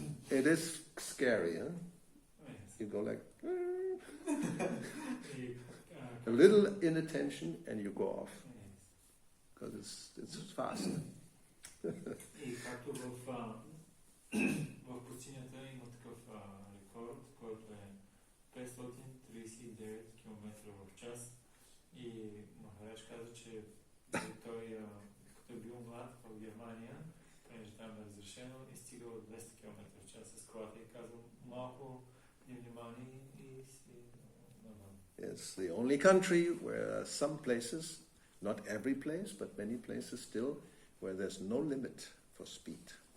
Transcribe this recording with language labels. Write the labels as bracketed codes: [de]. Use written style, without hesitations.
[en] It is scary, huh? You go like a little inattention and you go off. Because it's fast. [bg] И както в пустинята има такъв рекорд, който е 539 км в час. И Махарадж каза, че той, като е бил млад в Германия, понеже там е разрешено, и стигал 200 км в час с колата и казал малко внимание и си навън. [en] It's the only country where some places, not every place, but many places still, where there's no limit for speed.